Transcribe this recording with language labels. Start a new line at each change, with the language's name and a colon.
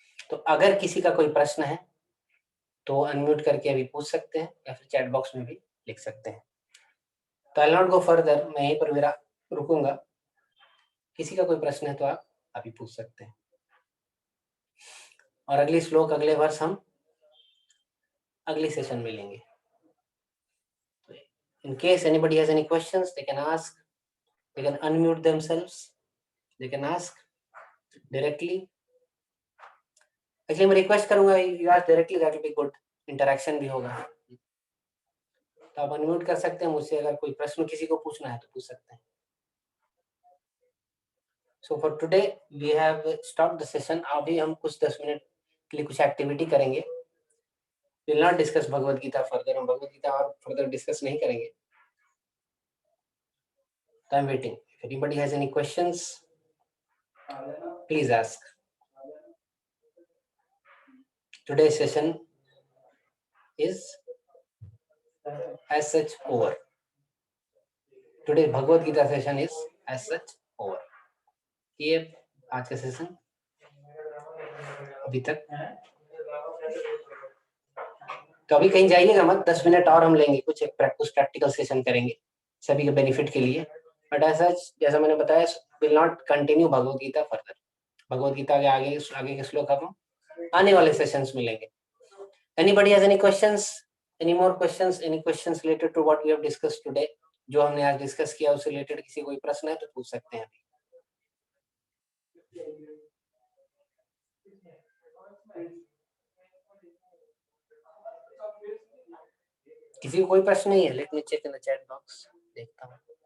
Hindi: तो अगर किसी का कोई प्रश्न है तो अनम्यूट करके अभी पूछ सकते हैं या फिर चैट बॉक्स में भी लिख सकते हैं। तो
English: I not go further,
Hindi: मैं यहीं पर मेरा रुकूंगा। किसी का कोई प्रश्न है तो आप अभी पूछ सकते हैं, और अगली श्लोक अगले वर्ष हम अगले सेशन में लेंगे।
English: In case anybody has any questions, they can ask, they can unmute themselves, they can ask directly. Actually
Hindi: मैं रिक्वेस्ट करूंगा,
English: you ask directly, that will be good, interaction
Hindi: भी होगा। तो आप अनम्यूट कर सकते हैं, मुझसे अगर कोई प्रश्न किसी को पूछना है तो पूछ सकते हैं।
English: So for today we have stopped the session.
Hindi: अभी हम कुछ 10 मिनट के लिए कुछ एक्टिविटी करेंगे।
English: We will not discuss Bhagavad Gita further,
Hindi: हम भगवद गीता और फर्दर डिस्कस नहीं करेंगे।
English: So I'm waiting. If anybody has any questions, please ask. Today's session is as such over. Today's Bhagavad Gita session is as such over.
Hindi: ये आज का session अभी तक। तो अभी कहीं जाइएगा मत, 10 मिनट और हम लेंगे, कुछ प्रैक्टिकल सेशन करेंगे सभी के बेनिफिट के लिए। बट ऐसा जैसा मैंने बताया,
English: Will not continue Bhagavad Gita further.
Hindi: Bhagavad Gita के आगे के श्लोक हम आने वाले सेशंस में लेंगे।
English: Anybody has any questions? Any more questions? Any questions related to what we have discussed today?
Hindi: जो हमने आज डिस्कस किया उससे रिलेटेड किसी कोई प्रश्न है तो पूछ सकते हैं अभी। किसी को कोई प्रश्न नहीं है?
English: let me check in the chat box,
Hindi: देखता हूँ।